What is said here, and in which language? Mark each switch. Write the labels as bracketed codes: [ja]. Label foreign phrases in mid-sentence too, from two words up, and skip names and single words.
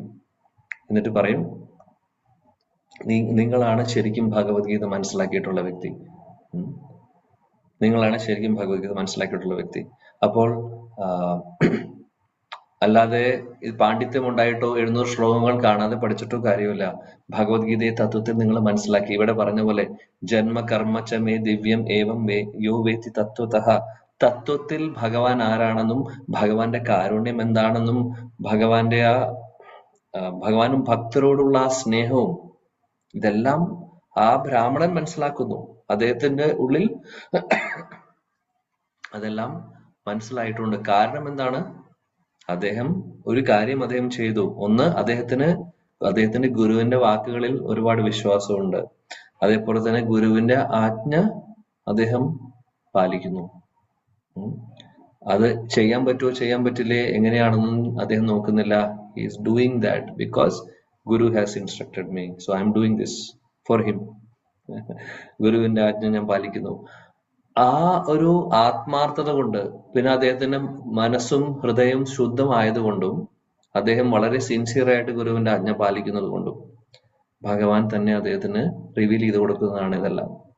[ml] എന്നിട്ട് പറയും, നിങ്ങളാണ് ശരിക്കും ഭഗവത്ഗീത മനസ്സിലാക്കിയിട്ടുള്ള വ്യക്തി. നിങ്ങളാണ് ശരിക്കും ഭഗവത്ഗീത മനസ്സിലാക്കിയിട്ടുള്ള വ്യക്തി. അപ്പോൾ അല്ലാതെ പാണ്ഡിത്യം ഉണ്ടായിട്ടോ 700 ശ്ലോകങ്ങൾ കാണാതെ പഠിച്ചിട്ടോ കാര്യമില്ല. ഭഗവത്ഗീതയെ തത്വത്തിൽ നിങ്ങൾ മനസ്സിലാക്കി. ഇവിടെ പറഞ്ഞ പോലെ [sa] ജന്മ കർമ്മ ച മേ ദിവ്യം ഏവം യോ വേത്തി തത്വതഃ [ml] തത്വത്തിൽ ഭഗവാൻ ആരാണെന്നും ഭഗവാന്റെ കാരുണ്യം എന്താണെന്നും ഭഗവാന്റെ ഭഗവാനും ഭക്തരോടുള്ള ആ സ്നേഹവും ഇതെല്ലാം ആ ബ്രാഹ്മണൻ മനസ്സിലാക്കുന്നു. അദ്ദേഹത്തിന്റെ ഉള്ളിൽ അതെല്ലാം മനസ്സിലായിട്ടുണ്ട്. കാരണം എന്താണ്? ഒരു കാര്യം അദ്ദേഹം ചെയ്തു. ഒന്ന്, അദ്ദേഹത്തിന്റെ ഗുരുവിന്റെ വാക്കുകളിൽ ഒരുപാട് വിശ്വാസമുണ്ട്. അതേപോലെ തന്നെ ഗുരുവിന്റെ ആജ്ഞ അദ്ദേഹം പാലിക്കുന്നു. അത് ചെയ്യാൻ പറ്റുമോ ചെയ്യാൻ പറ്റില്ലേ എങ്ങനെയാണെന്നും അദ്ദേഹം നോക്കുന്നില്ല. [en] He is doing that because guru has instructed me, so I am doing this for him. [ml] ഗുരുവിന്റെ ആജ്ഞ ഞാൻ പാലിക്കുന്നു. ആ ഒരു ആത്മാർത്ഥത കൊണ്ട്, പിന്നെ അദ്ദേഹത്തിന്റെ മനസ്സും ഹൃദയവും ശുദ്ധമായതുകൊണ്ടും അദ്ദേഹം വളരെ സിൻസിയറായിട്ട് ഗുരുവിന്റെ ആജ്ഞ പാലിക്കുന്നത് കൊണ്ടും ഭഗവാൻ തന്നെ അദ്ദേഹത്തിന് റിവീൽ ചെയ്ത് കൊടുക്കുന്നതാണ് ഇതെല്ലാം.